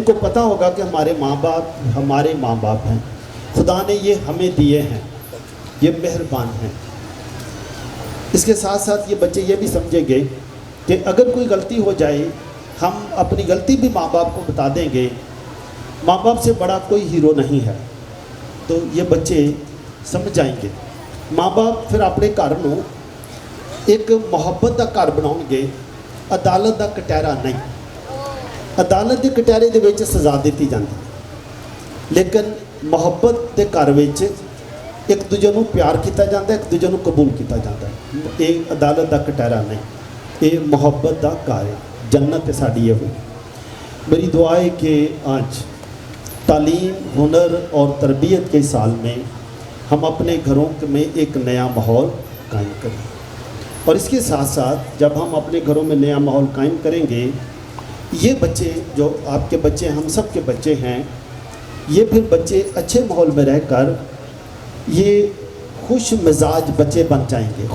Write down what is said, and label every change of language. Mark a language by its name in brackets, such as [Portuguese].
[Hindi] इनको पता होगा कि हमारे माँ बाप हैं, खुदा ने ये हमें दिए हैं, ये मेहरबान हैं। इसके साथ साथ ये बच्चे ये भी समझेंगे कि अगर कोई गलती हो जाए हम अपनी गलती भी माँ बाप को बता देंगे। माँ बाप से बड़ा कोई हीरो नहीं है, तो ये बच्चे समझ जाएंगे। [Punjabi] माँ बाप फिर अपने घर ਨੂੰ एक ਮੁਹੱਬਤ ਦਾ ਘਰ ਬਣਾਉਣਗੇ, ਅਦਾਲਤ ਦਾ ਕਟਹਿਰਾ ਨਹੀਂ। ਅਦਾਲਤ ਦੇ ਕਟਹਿਰੇ ਦੇ ਵਿੱਚ ਸਜ਼ਾ ਦਿੱਤੀ ਜਾਂਦੀ, ਲੇਕਿਨ ਮੁਹੱਬਤ ਦੇ ਘਰ ਵਿੱਚ ਇੱਕ ਦੂਜੇ ਨੂੰ ਪਿਆਰ ਕੀਤਾ ਜਾਂਦਾ, ਇੱਕ ਦੂਜੇ ਨੂੰ ਕਬੂਲ ਕੀਤਾ ਜਾਂਦਾ। ਇਹ ਅਦਾਲਤ ਦਾ ਕਟਹਿਰਾ ਨਹੀਂ, ਇਹ ਮੁਹੱਬਤ ਦਾ ਘਰ ਹੈ। जन्नत साड़ी है वो। [Hindi] मेरी दुआ है कि आज तालीम, हुनर और तरबियत के साल में हम अपने घरों में एक नया माहौल कायम करें, और इसके साथ साथ जब हम अपने घरों में नया माहौल कायम करेंगे, ये बच्चे जो आपके बच्चे हम सब के बच्चे हैं, ये फिर बच्चे अच्छे माहौल में रहकर ये खुश मिजाज बच्चे बन जाएंगे।